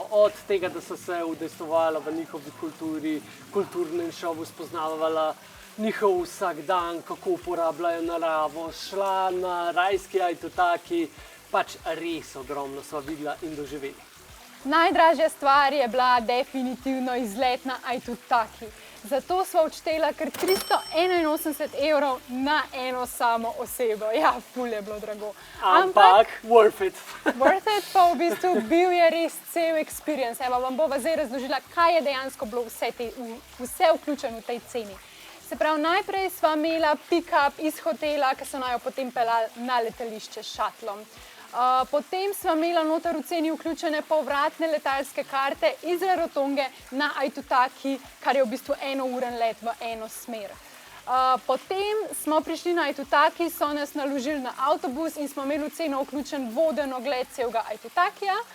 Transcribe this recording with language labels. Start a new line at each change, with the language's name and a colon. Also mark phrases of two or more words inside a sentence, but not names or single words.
Slovenian: Od tega, da so se udejstvovala v njihovi kulturi, kulturnem šovu, spoznavala njihov vsakdan, kako uporabljajo naravo, šla na rajski ajtotaki, pač res ogromno sva videla in doživela. Najdražja stvar je bila definitivno izlet na ajtotaki. Zato sva odštela kar €381 na eno samo osebo. Ja, ful je bilo drago. Ampak
English: worth it. Worth it
Slovenian: pa v bistvu bil je res cel experience. Evo, vam bova zdaj razložila, kaj je dejansko bilo vse vključeno v tej ceni. Se pravi, najprej sva imela pick-up iz hotela, ki so najo potem peljali na letališče s šatlom. Potem sva imela noter v ceni vključene povratne letalske karte iz Rarotonge na Aitutaki, kar je v bistvu enouren let v eno smer. Potem smo prišli na Aitutaki, so nas naložili na avtobus in smo imeli v ceno vključen voden ogled celega Aitutakija.